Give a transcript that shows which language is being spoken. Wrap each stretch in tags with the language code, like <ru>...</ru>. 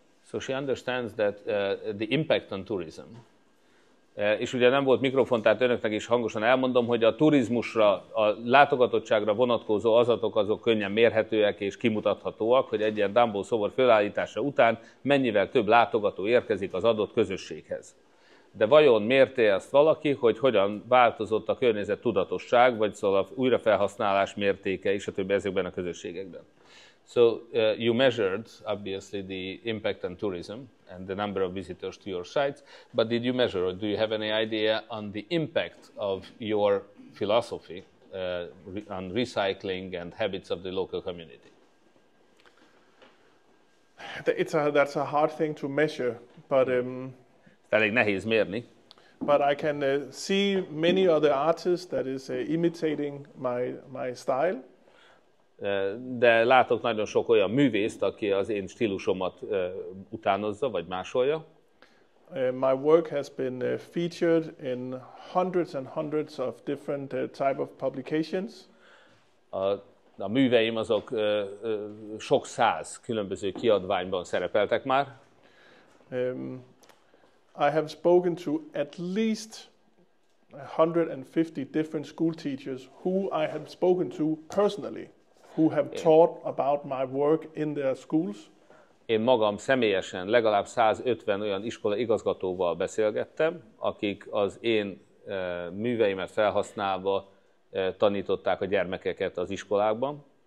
<en>So she understands that the impact on tourism.</en> <hu>És ugye nem volt mikrofon, tehát önöknek is hangosan elmondom, hogy a turizmusra, a látogatottságra vonatkozó adatok azok könnyen mérhetőek és kimutathatóak, hogy egy ilyen Dambo szobor fölállítása után mennyivel több látogató érkezik az adott közösséghez. De vajon mérte ezt valaki, hogy hogyan változott a környezet tudatosság, vagy szóval a újrafelhasználás mértéke és a többi ezekben a közösségekben?</hu> <en>So you measured, obviously, the impact on tourism and the number of visitors to your sites, but did you measure, or do you have any idea on the impact of your philosophy on recycling and habits of the local community? That's a hard thing to measure, but</en> <hu>elég nehéz mérni.</hu> <en>But I can see many other artists that is imitating my style.</en> <hu>De látok nagyon sok olyan művészt, aki az én stílusomat utánozza, vagy másolja.</hu> <en>My work has been featured in hundreds and hundreds of different type of publications.</en> <hu>A műveim azok sok száz különböző kiadványban szerepeltek már.</hu> <en>I have spoken to at least 150 different school teachers who I have spoken to personally, who have taught about my work in their schools.</en> <hu>Én magam személyesen legalább 150 olyan iskola igazgatóval beszélgettem, akik az én műveimet felhasználva tanították a gyermekeket az iskolákban.</hu>